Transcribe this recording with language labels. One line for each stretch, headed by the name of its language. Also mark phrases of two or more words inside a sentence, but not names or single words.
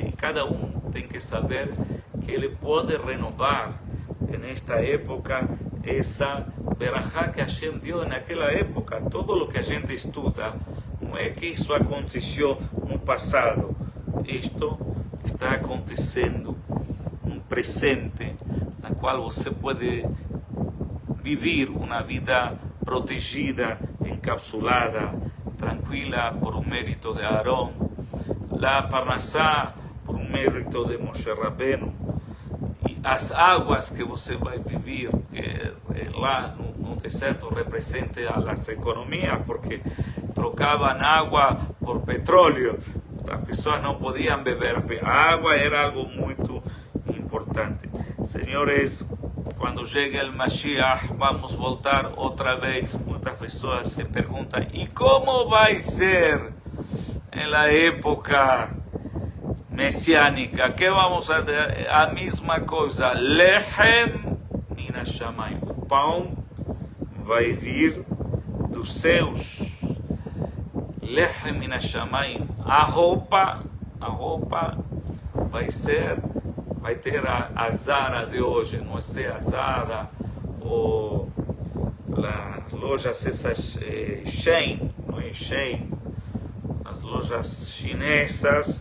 Portuguese: E cada tem que saber que ele pode renovar nesta época essa berachá que Hashem deu naquela época. Todo o que a gente estuda não é que isso aconteceu no passado. Isto está acontecendo no presente, na qual você pode viver uma vida protegida, encapsulada, tranquila, por um mérito de Aarón, la Parnassá por um mérito de Moshe Rabbeinu, e as águas que você vai viver, que lá no deserto representa as economias, porque trocavam água por petróleo. As pessoas não podiam beber. A água era algo muito importante. Senhores, quando chega o Mashiach, vamos voltar outra vez. Muitas pessoas se perguntam: e como vai ser na época messiânica? Que vamos fazer? A mesma coisa.
Hebrew: לחם מן השמים.
Portuguese: O pão vai vir dos céus.
Hebrew: לחם מן השמים.
Portuguese: A roupa vai ter a Zara de hoje, não é a Zara ou as lojas essas Shein, não é Shein, as lojas chinesas.